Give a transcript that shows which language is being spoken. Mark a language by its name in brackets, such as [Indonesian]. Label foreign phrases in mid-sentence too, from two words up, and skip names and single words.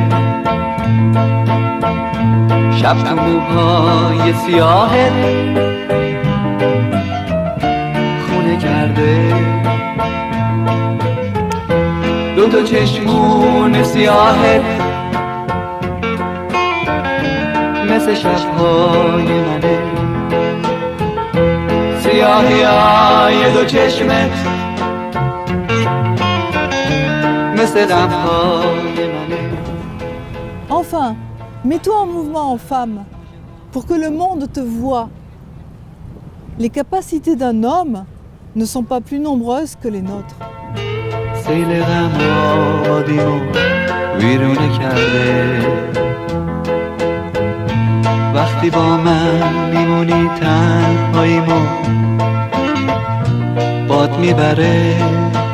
[Persian] شب تو موهای سیاهت خونه کرده دو تا چشمون سیاهت مثل شبهای منه سیاهی های دو چشمت مثل غمهای منه. [French] Enfin, mets-toi en mouvement en femme pour que le monde te voie. Les capacités d'un homme ne sont pas plus nombreuses que les nôtres. [Persian] سیل غم آبادیمو ویرونه کرده وقتی با من میمونی تنهاییمو باد میبره